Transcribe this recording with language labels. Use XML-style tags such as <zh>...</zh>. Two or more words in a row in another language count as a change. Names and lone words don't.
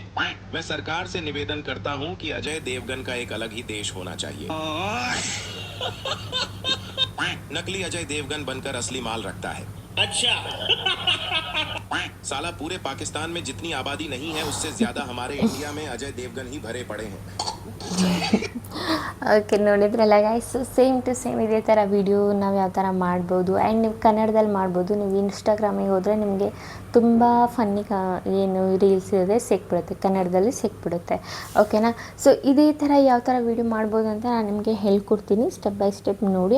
<hi>मैं सरकार से निवेदन करता हूं कि अजय देवगन का एक अलग ही देश होना चाहिए. नकली अजय देवगन बनकर असली माल रखता है. अच्छा. साला पूरे पाकिस्तान में जितनी आबादी नहीं है उससे ज्यादा हमारे इंडिया में अजय देवगन ही भरे पड़े हैं.</hi> <kn>ಓಕೆ, ನೋಡಿದ್ರಲ್ಲ ಗೈಸ್,</kn> <en>same to same</en> <kn>ಇದೇ ಥರ ವೀಡಿಯೋ ನಾವು ಯಾವ ಥರ ಮಾಡ್ಬೋದು. ಆ್ಯಂಡ್ ನೀವು ಕನ್ನಡದಲ್ಲಿ ಮಾಡ್ಬೋದು. ನೀವು ಇನ್ಸ್ಟಾಗ್ರಾಮಿಗೆ ಹೋದರೆ ನಿಮಗೆ ತುಂಬ ಫನ್ನಿ ಏನು ರೀಲ್ಸ್ ಇದೆ ಸಿಕ್ಬಿಡುತ್ತೆ, ಕನ್ನಡದಲ್ಲಿ ಸಿಕ್ಬಿಡುತ್ತೆ. ಓಕೆನಾ? ಸೊ ಇದೇ ಥರ ಯಾವ ಥರ ವೀಡಿಯೋ ಮಾಡ್ಬೋದು ಅಂತ ನಾನು ನಿಮಗೆ ಹೇಳ್ಕೊಡ್ತೀನಿ,</kn> <en>step by step</en> <kn>ನೋಡಿ.</kn>